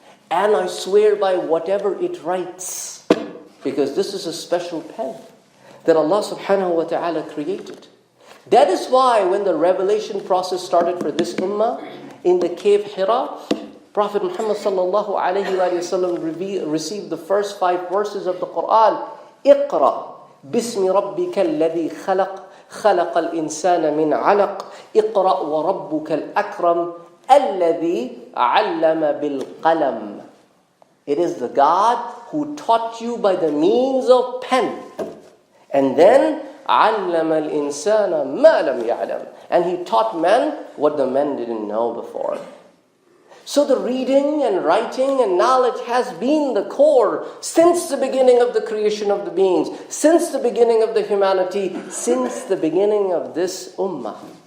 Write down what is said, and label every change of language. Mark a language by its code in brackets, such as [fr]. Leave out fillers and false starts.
[en] And I swear by whatever it writes. Because this is a special pen that Allah subhanahu wa ta'ala created. That is why when the revelation process started for this ummah, in the cave Hira, Prophet Muhammad sallallahu alayhi wa sallam received the first 5 verses of the Quran. [ar] اقرأ بسم ربك الذي خلق خلق الإنسان من علق اقرأ وربك الأكرم الذي علم بالقلم. [en] It is the God who taught you by the means of pen. And then [ar] علم الإنسان ما لم يعلم. [en] And He taught men what the men didn't know before. So the reading and writing and knowledge has been the core since the beginning of the creation of the beings, since the beginning of the humanity, since the beginning of this ummah.